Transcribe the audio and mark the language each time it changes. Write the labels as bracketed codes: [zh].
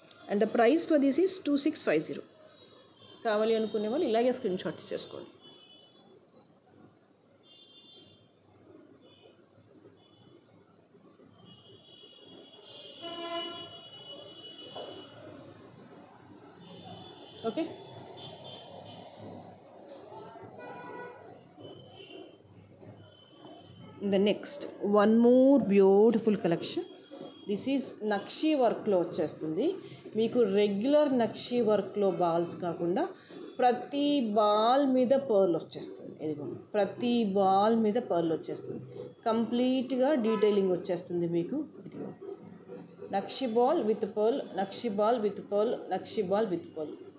[en] And the price for this is 2650. [te] కావాలి అనుకునే వాళ్ళు ఇలాగే స్క్రీన్ షాట్ చేసుకోండి. [en] Okay, the next one more beautiful collection. This is [te] nakshi వర్క్లో వచ్చేస్తుంది. మీకు రెగ్యులర్ నక్షీ వర్క్లో బాల్స్ కాకుండా ప్రతి బాల్ మీద పర్ల్ వచ్చేస్తుంది. ఇదిగోండి, ప్రతి బాల్ మీద పర్ల్ వచ్చేస్తుంది. కంప్లీట్గా డీటెయిలింగ్ వచ్చేస్తుంది మీకు. ఇదిగో నక్షి ball with pearl, nakshi ball with pearl, nakshi ball with pearl.